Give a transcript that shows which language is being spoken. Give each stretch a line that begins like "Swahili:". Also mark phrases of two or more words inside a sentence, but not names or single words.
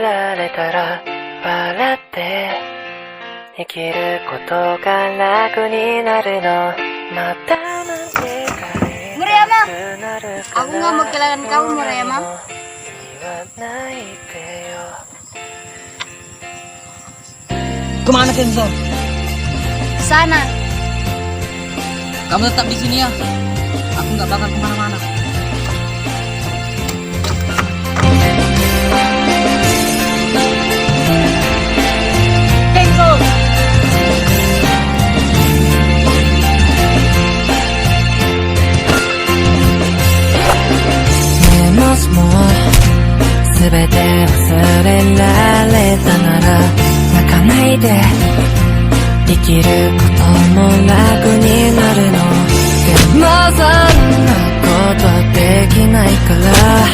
Japanese: られたら笑って生きることが楽になるのまたなんて帰れなくなるかな
Indonesian: Aku nggak mau kehilangan kamu Murayama.
Japanese: 言わないでよ
Indonesian: Kemana Kenzo? Sana. Kamu tetap di sini ya. Aku nggak bakal kemana-mana. Kenzo!
Japanese: もすべて忘れられたなら泣かないで生きることも楽になるのでもそんなことできないから